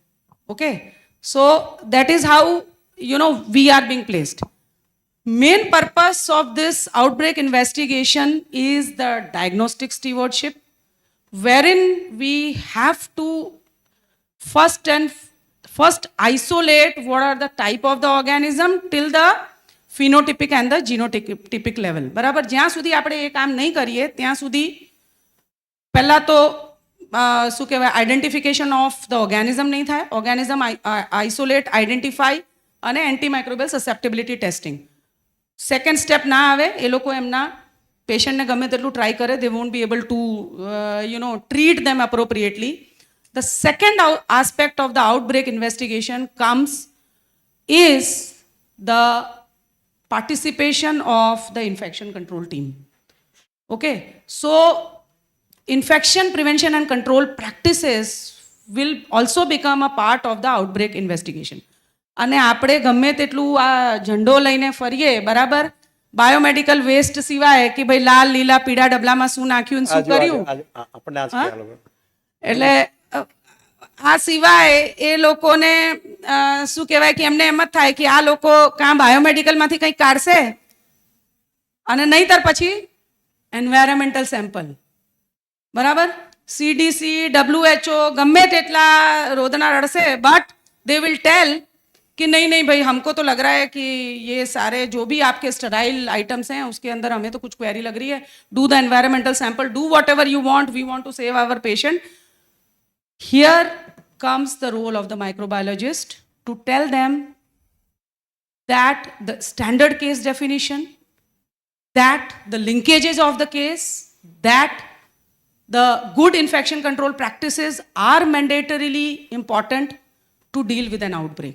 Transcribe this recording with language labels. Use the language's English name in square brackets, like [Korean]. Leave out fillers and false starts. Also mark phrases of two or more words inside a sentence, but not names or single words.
[English] okay, so that is how we are being placed. Main purpose of this outbreak investigation is the diagnostic stewardship, wherein we have to first isolate what are the type of the organism till the phenotypic and the genotypic level. [Gujarati] બરાબર જ્યાં સુધી આપણે એ કામ નહીં કરીએ ત્યાં સુધી પહેલા તો શું કહેવાય [English] identification of the organism [Gujarati] નહીં થાય. [English] organism isolate identify અને antimicrobial susceptibility testing. [Gujarati] સેકન્ડ સ્ટેપ ના આવે, એ લોકો એમના પેશન્ટને ગમે તેટલું ટ્રાય કરે, [English] they won't be able to treat them appropriately. The second aspect of the outbreak investigation is the participation of the infection control team. Okay, so infection prevention and control practices will also become a part of the outbreak investigation. [Gujarati] અને આપણે ગમે તેટલું આ ઝંડો લઈને ફરીએ, બરાબર, બાયોમેડિકલ વેસ્ટ સિવાય કે ભાઈ લાલ લીલા પીળા ડબલામાં શું નાખ્યું ને શું કર્યું, એટલે આ સિવાય એ લોકોને શું કહેવાય કે એમને એમ જ થાય કે આ લોકો કાં બાયોમેડિકલમાંથી કંઈક કાઢશે અને નહીંતર પછી [English] environmental sample, [Gujarati] બરાબર, [Hindi] CDC, WHO [Gujarati] ગમે તેટલા રોદના રડશે, [English] but they will tell [Hindi] कि नहीं नहीं भाई हमको तो लग रहा है कि ये सारे जो भी आपके [English] sterile items [Hindi] हैं उसके अंदर हमें तो कुछ क्वेरी लग रही है. [English] do the environmental sample, do whatever you want, we want to save our patient. हियर comes the role of the microbiologist to tell them that the standard case definition, that the linkages of the case, that the good infection control practices are mandatorily important to deal with an outbreak.